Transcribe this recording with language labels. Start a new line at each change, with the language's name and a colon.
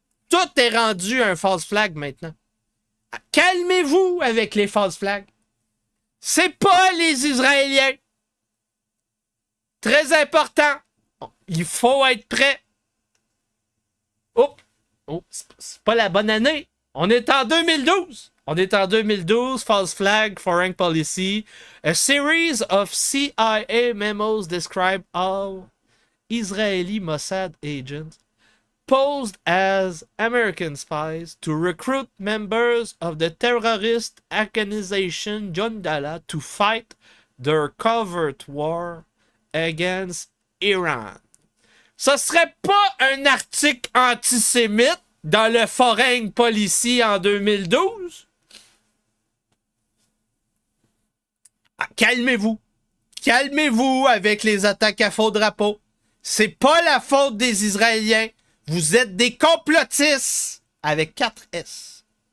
French: Tout est rendu un false flag maintenant. Calmez-vous avec les false flags. C'est pas les Israéliens. Très important. Il faut être prêt. Oh, c'est pas la bonne année. On est en 2012. On est en 2012.
English: False flag, foreign policy. A series of CIA memos describe all Israeli Mossad agents posed as American spies to recruit members of the terrorist organization Jondala to fight their covert war against Iran.
French: Ce serait pas un article antisémite dans le Foreign Policy en 2012? Ah, calmez-vous. Calmez-vous avec les attaques à faux drapeau. C'est pas la faute des Israéliens. Vous êtes des complotistes avec 4 S.